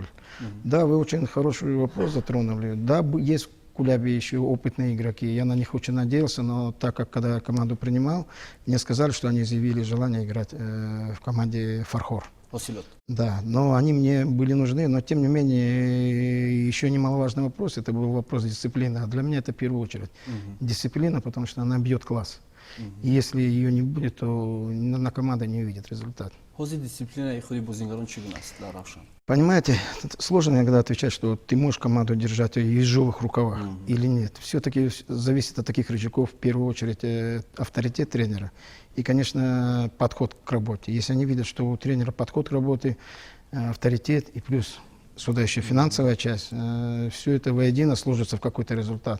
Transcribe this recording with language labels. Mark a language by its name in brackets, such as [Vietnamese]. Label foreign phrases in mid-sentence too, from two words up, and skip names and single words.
[Russian] Да, вы очень хороший вопрос затронули. Да, есть в Кулябе еще опытные игроки, я на них очень надеялся, но так как когда я команду принимал, мне сказали, что они заявили желание играть в команде «Фархор». [Tajik] ҳосилот. [Russian] Да, но они мне были нужны, но тем не менее еще немаловажный вопрос, это был вопрос дисциплины, а для меня это в первую очередь дисциплина, потому что она бьет класс. И если ее не будет, то на команда не увидит результат. [Tajik] ҳозир дисциплинаи худи бозингарон чӣ гуна аст дар Равшан? [Russian] Понимаете, сложно иногда отвечать, что ты можешь команду держать в ежовых рукавах или нет. Все-таки зависит от таких рычагов, в первую очередь, авторитет тренера и, конечно, подход к работе. Если они видят, что у тренера подход к работе, авторитет и плюс сюда еще финансовая часть, все это воедино сложится в какой-то результат.